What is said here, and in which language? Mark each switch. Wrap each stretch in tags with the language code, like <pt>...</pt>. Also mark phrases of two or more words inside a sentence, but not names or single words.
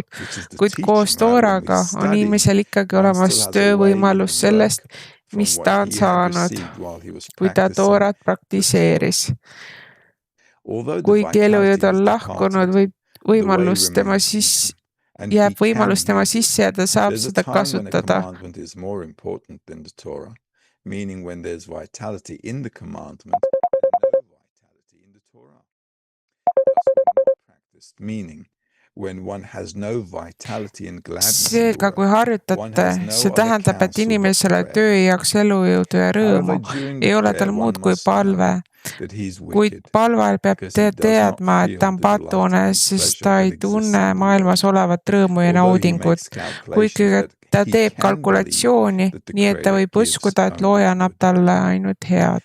<et>Kuid koos tooraga on inimesel ikkagi olemas töövõimalus sellest, mis ta on saanud, kui ta toorat praktiseeris. Kuigi elujõud on lahkunud, jääb võimalus tema sisse ja ta saab seda kasutada.</et> <en>Meaning when there's vitality in the commandment and no vitality in the Torah. Practiced meaning when one has no vitality and gladness.</en> <et>Seega, kui harjutate, see tähendab, et inimesele töö jaoks elujõudu ja rõõmu ei ole tal muud kui palve. Kuid palvel peab teadma, et ta on patune, sest ta ei tunne maailmas olevat rõõmu ja naudingut. Kuigi ta teeb kalkulatsiooni, nii et ta võib uskuda, et looja annab talle ainult head.</et>